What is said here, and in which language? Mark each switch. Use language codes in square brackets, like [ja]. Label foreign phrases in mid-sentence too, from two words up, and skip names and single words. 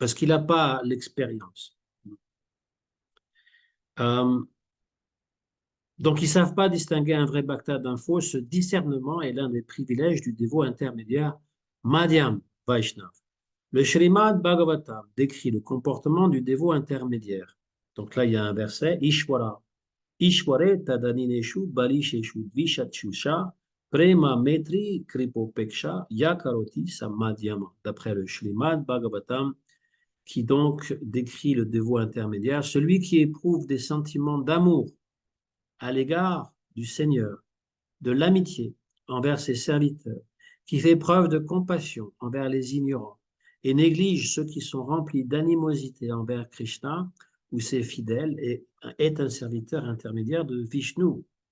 [fr] parce qu'il n'a pas l'expérience. Euh, donc, ils ne savent pas distinguer un vrai bhakta d'un faux. Ce discernement est l'un des privilèges du dévot intermédiaire [sa] मध्यम वैष्णव. [fr] Le Srimad Bhagavatam décrit le comportement du dévot intermédiaire. Donc là, il y a un verset, Ishwara. [sa] ईश्वरे तदधीनेषु बालिशेषु द्विषत्सु च प्रेम मैत्री कृपोपेक्षा यः करोति स मध्यमः. [fr] D'après le Srimad Bhagavatam, qui donc décrit le dévot intermédiaire, celui qui éprouve des sentiments d'amour à l'égard du Seigneur, de l'amitié envers ses serviteurs, qui fait preuve de compassion envers les ignorants et néglige ceux qui sont remplis d'animosité envers Krishna ou ses fidèles et est un serviteur intermédiaire de Vishnu.